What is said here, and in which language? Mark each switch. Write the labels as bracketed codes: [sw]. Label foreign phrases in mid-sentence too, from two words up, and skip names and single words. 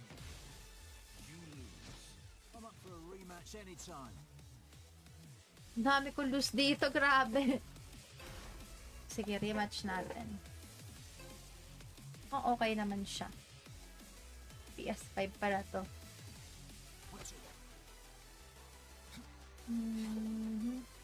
[en] I'm up for a rematch anytime. [tl] Ang dami ko loose dito, grabe. Sige, rematch natin. Oh, okay naman siya. PS5 pala to. Mhm.